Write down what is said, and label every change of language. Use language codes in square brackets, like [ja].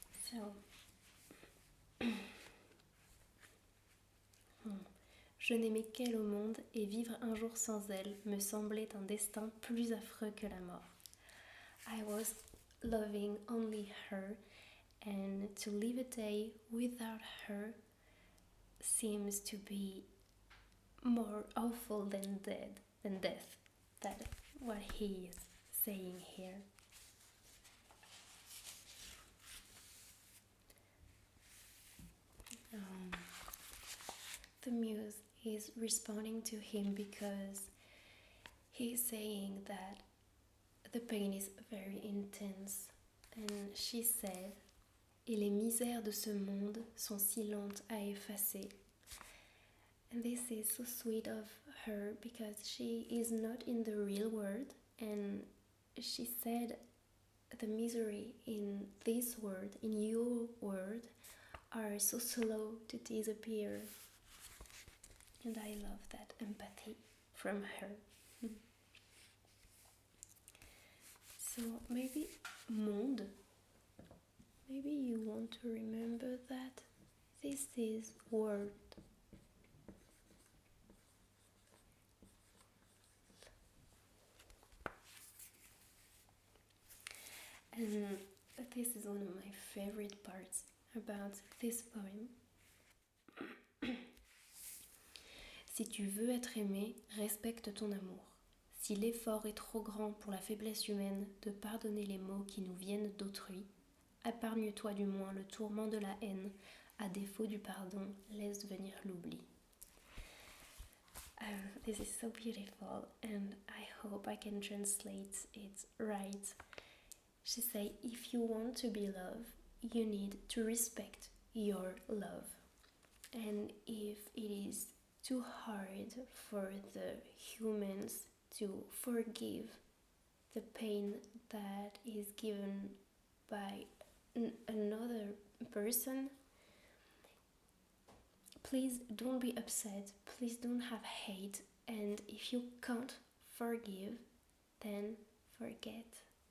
[fr] So, je n'aimais qu'elle au monde et vivre un jour sans elle me semblait un destin plus affreux que la mort. [en] I was loving only her, and to live a day without her seems to be more awful than death. That's what he is saying here. The muse is responding to him because he's saying that the pain is very intense. And she said, [fr] et les misères de ce monde sont si lentes à effacer. [en] And this is so sweet of her because she is not in the real world, and she said the misery in this world, in your world, are so slow to disappear. And I love that empathy from her. So maybe monde, maybe you want to remember that this is world. And this is one of my favorite parts about this poem. [fr] Si tu veux être aimé, respecte ton amour. Si l'effort est trop grand pour la faiblesse humaine de pardonner les maux qui nous viennent d'autrui, épargne-toi du moins le tourment de la haine. À défaut du pardon, laisse venir l'oubli. [en] This is so beautiful, and I hope I can translate it right. She said, if you want to be loved, you need to respect your love. And if it is too hard for the humans to forgive the pain that is given by another person, please don't be upset, please don't have hate, and if you can't forgive, then forget.